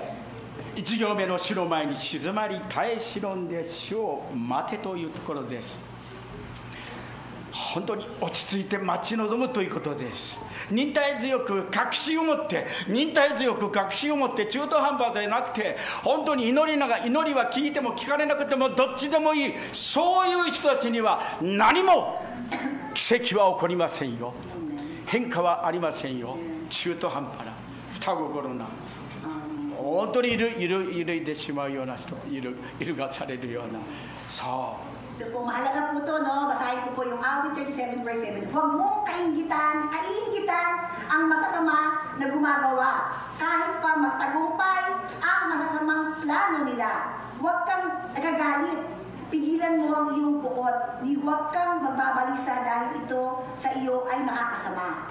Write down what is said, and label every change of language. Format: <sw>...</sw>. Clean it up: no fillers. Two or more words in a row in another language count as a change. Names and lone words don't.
<ja>1 行目の主の前に静まり耐え忍んで主を待てというところです。本当に落ち着いて待ち望むということです。忍耐強く確信を持って中途半端でなくて、本当に祈りは聞いても聞かれなくてもどっちでもいい、そういう人たちには何も奇跡は起こりませんよ。変化はありませんよ。中途半端な双心な、本当に揺れてしまうような人、揺るがされるような、そう。</ja> <tl>Ito po, mahalaga po ito, no? Basahin ko po yung awit 37:7. Huwag mong kaiinggitan ang masasama na gumagawa. Kahit pa magtagumpay ang masasamang plano nila. Huwag kang nagagalit. Pigilan mo ang iyong buot. Huwag kang magbabalisa dahil ito sa iyo ay nakakasama.</tl>